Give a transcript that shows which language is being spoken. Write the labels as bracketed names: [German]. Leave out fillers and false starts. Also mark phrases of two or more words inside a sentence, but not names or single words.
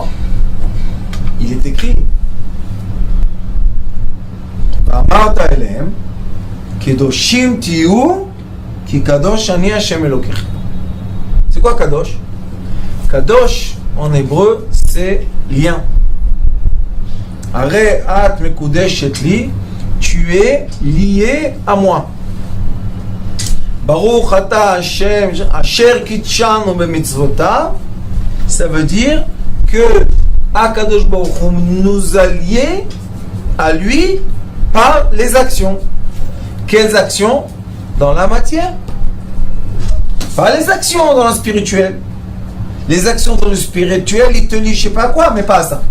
[French] Il est écrit. C'est quoi Kadosh? Kadosh en hébreu c'est lien. [Hebrew] הרי את מקודשת לי, [French] tu es lié à moi. [Hebrew] ברוך אתה השם אשר קדשנו במצוותיו, [French] ça veut dire que Akadosh Baruch Hu nous a liés à lui par les actions. Quelles actions? Dans la matière. Pas les actions dans le spirituel. Les actions dans le spirituel, il te lie je sais pas quoi, mais pas ça.